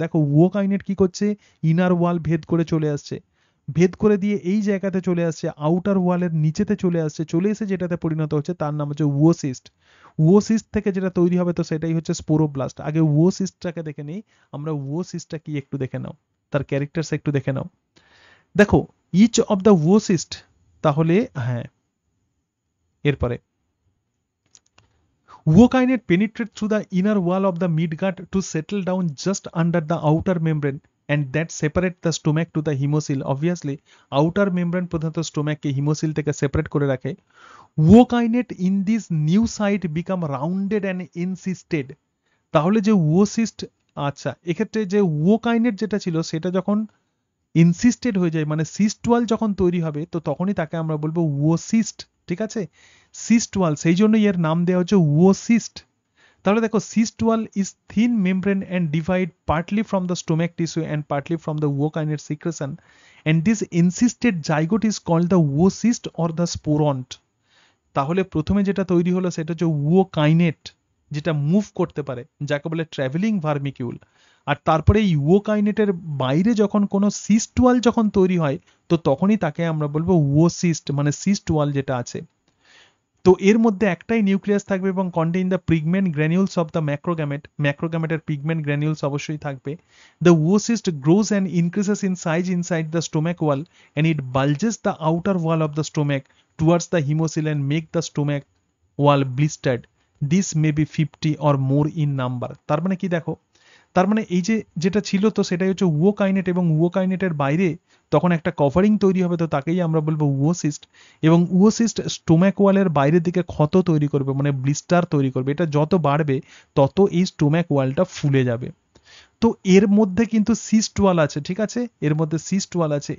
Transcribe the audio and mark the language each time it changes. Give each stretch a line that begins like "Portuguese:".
Bangla: দেখো উওকাইনেট কি করছে, ইনার ওয়াল ভেদ করে চলে আসছে, ভেদ করে দিয়ে এই জায়গাতে চলে আসছে, আউটার ওয়ালের নিচেতে চলে আসছে, চলে এসে যেটাতে পরিণত হচ্ছে তার নাম হচ্ছে উওসিস্ট। উওসিস্ট থেকে যেটা তৈরি হবে তো সেটাই হচ্ছে স্পোরোব্লাস্ট। আগে উওসিস্টটাকে দেখে নেই আমরা, উওসিস্টটা কি একটু দেখে নাও, তার ক্যারেক্টারস একটু দেখে নাও।
English: দেখো each of the oocyst,
Bangla: তাহলে হ্যাঁ এরপরে
English: uokinate penetrate through the inner wall of the midgut to settle down just under the outer membrane and that separate the stomach to the hemocoel.
Bangla: Obviously outer membrane প্রধানত স্টোম্যাককে haemocoel থেকে separate করে রাখে।
English: uokinate in this new site become rounded and encysted।
Bangla: তাহলে যে উওসিস্ট, আচ্ছা এক্ষেত্রে যে উওকাইনেট যেটা ছিল সেটা যখন ইনসিস্টেড হয়ে যায় মানে সিস্ট ওয়াল যখন তৈরি হবে তো তখনই তাকে আমরা বলবো উওসিস্ট। ঠিক আছে, সিস্ট ওয়াল, সেই জন্য এর নাম দেওয়া হচ্ছে উওসিস্ট। তাহলে দেখো
English: Cyst wall is thin membrane and divide partly from the stomach tissue and partly from the ookinete secretion and this encysted zygote is called the oocyst or the sporont.
Bangla: তাহলে প্রথমে যেটা তৈরি হলো সেটা হচ্ছে উওকাইনেট যেটা মুভ করতে পারে, যাকে বলে ট্রাভেলিং ভার্মিকিউল। আর তারপরে এই উওকাইনেটের বাইরে যখন কোনো সিস্ট ওয়াল যখন তৈরি হয় তো তখনই তাকে আমরা বলবো উওসিস্ট, মানে সিস্ট ওয়াল যেটা আছে। তো এর মধ্যে একটাই নিউক্লিয়াস থাকবে এবং
English: contain the pigment granules of the macrogamete,
Bangla: ম্যাক্রোগ্যামেটের pigment granules অবশ্যই থাকবে।
English: The oocyst grows and increases in size inside the stomach wall and it bulges the outer wall of the stomach towards the hemocoel and make the stomach wall blistered. This may be 50 or more in number.
Bangla: তার মানে কি দেখো, তার মানে এই যে যেটা ছিল তো সেটাই হচ্ছে উওকাইনেট, এবং উওকাইনেটের বাইরে তখন একটা কভারিং তৈরি হবে, তো তাকেই আমরা বলবো উওসিস্ট। এবং উওসিস্ট স্টোম্যাক ওয়ালের বাইরের দিকে ক্ষত তৈরি করবে, মানে ব্লিস্টার তৈরি করবে। এটা যত বাড়বে তত এই স্টোম্যাক ওয়ালটা ফুলে যাবে। তো এর মধ্যে কিন্তু সিস্ট ওয়াল আছে, ঠিক আছে, এর মধ্যে সিস্ট ওয়াল আছে।